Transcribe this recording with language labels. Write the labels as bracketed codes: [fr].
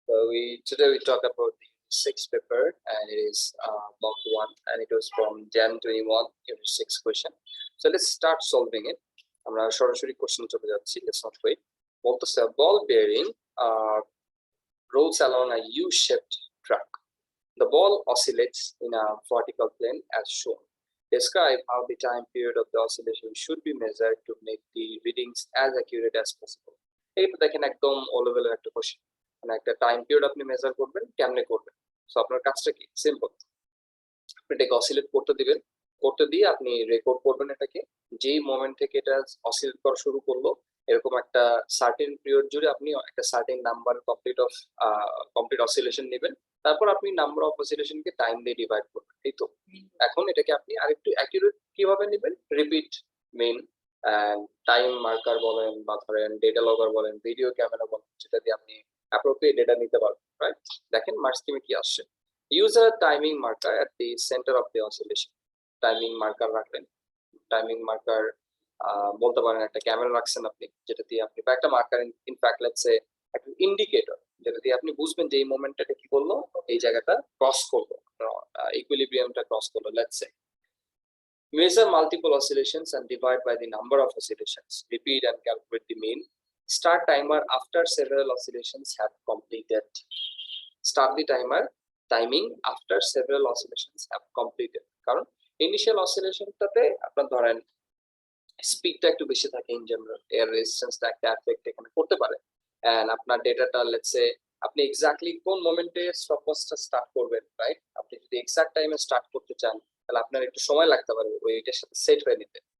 [en] we today we talk about the sixth paper, and it is block 1, and it was from Jan 21 unit 6 question. So let's start solving it. [bn] আমরা সরাসরি question চলে যাচ্ছি, [en] let's not wait. [bn] বলতেছে [en] ball bearing rolls along a U-shaped track. The ball oscillates in a vertical plane as shown. Describe how the time period of the oscillation should be measured to make the readings as accurate as possible. [bn] এইটা দেখেন একদম all-level একটা question, মানে একটা time period আপনি measure করবেন, কেমনে করবেন। সো আপনার কাজটা কি? সিম্পল, আপনি এটাকে অসিলেট করতে দিবেন, করতে দিয়ে আপনি রেকর্ড করবেন এটাকে। যেই মোমেন্ট থেকে এটা অসিলেট করা শুরু করলো, এরকম একটা সার্টেন পিরিয়ড জুড়ে আপনি একটা সার্টেন নাম্বার কমপ্লিট অসিলেশন নেবেন। তারপর আপনি নাম্বার অফ অসিলেশনকে টাইম দিয়ে ডিভাইড করবেন। এই তো এখন এটাকে আপনি আরেকটু অ্যাকিউরেট কিভাবে নেবেন? রিপিট মেইন টাইম মার্কার বলেন, বা ধরেন ডেটা লগার বলেন, ভিডিও ক্যামেরা বলেন, যেটা দিয়ে আপনি অ্যাপ্রোপ্রিয়েট ডেটা নিতে পারবেন, রাইট? দেখেন মার্কস স্কিমে কি আসছে। [en] Use a timing marker at the center of the oscillation. [bn] Timing marker রাখবেন, টাইমিং মার্কার বলতে পারেন একটা ক্যামেরা রাখছেন আপনি, যেটা দিয়ে আপনি, বা একটা মার্কার ইনফ্যাক্ট লেটস সে একটা ইন্ডিকেটর, যেটা দিয়ে আপনি বুঝবেন যে এই মোমেন্টটা কি করলো, এই জায়গাটা ক্রস করলো, ইকুইলিব্রিয়ামটা ক্রস করলো। [en] Let's say measure multiple oscillations and divide by the number of oscillations. Repeat and calculate the mean. Start timer after several oscillations have completed. Start the timing after several oscillations have completed. [bn] কারণ initial অসিলেশনটাতে আপনার ধরেন স্পিডটা একটু বেশি থাকে, in general এর রেজিস্ট্যান্সটা একটা effect এখানে করতে পারে। এন্ড আপনার ডেটাটা লেটস সে আপনি এক্স্যাক্টলি কোন মোমেন্টে স্টপওয়াচটা স্টার্ট করবেন, রাইট? আপনি যদি এক্সাক্ট টাইমে স্টার্ট করতে চান, তাহলে আপনার একটু সময় লাগতে পারে ওইটার সাথে সেট হয়ে নিতে।